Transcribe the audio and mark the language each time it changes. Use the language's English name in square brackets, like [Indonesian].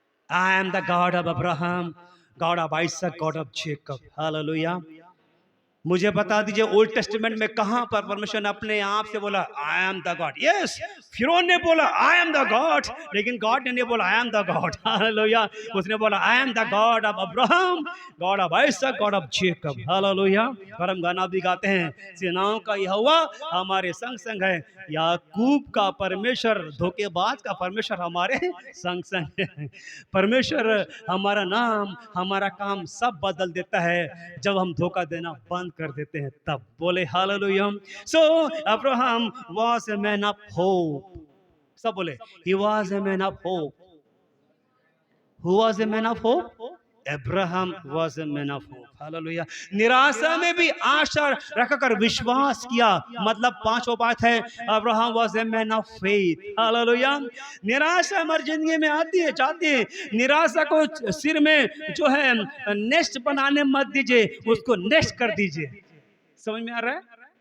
[English] I am the God of Abraham, God of Isaac, God of Jacob. Hallelujah. [Hindi] मुझे बता दीजिए old testament में कहां पर परमेश्वर ने अपने आप से बोला [English] I am the God? [Hindi] Yes, फिरौन ने बोला [English] I am the God, [Hindi] लेकिन गॉड ने नहीं बोला I am the God. Hallelujah. उसने बोला [English] I am the God of Abraham, God of Isaac, God of Jacob. Hallelujah. [Hindi] और हम गाना भी गाते हैं, सेनाओं का यहोवा हमारे संग संग है, याकूब का परमेश्वर, धोखेबाज का परमेश्वर हमारे संग संग है। परमेश्वर हमारा नाम, हमारा काम सब बदल देता है जब हम धोखा देना बंद कर देते हैं तब, बोले hallelujah. [English] so Abraham was a man of hope, [Hindi] सब बोले [English] he was a man of hope. Who was a man of hope? [Hindi] Abraham [English] was a man of hope, [Hindi] hallelujah. निराशा में भी आशा रखकर विश्वास किया, मतलब पांचों बात है, Abraham [English] was a man of faith, [Hindi] hallelujah. निराशा हमारी जिंदगी में आती है, जाती है। निराशा को सिर में जो है नेस्ट बनाने मत दीजिए, उसको नेस्ट कर दीजिए। समझ में आ रहा है?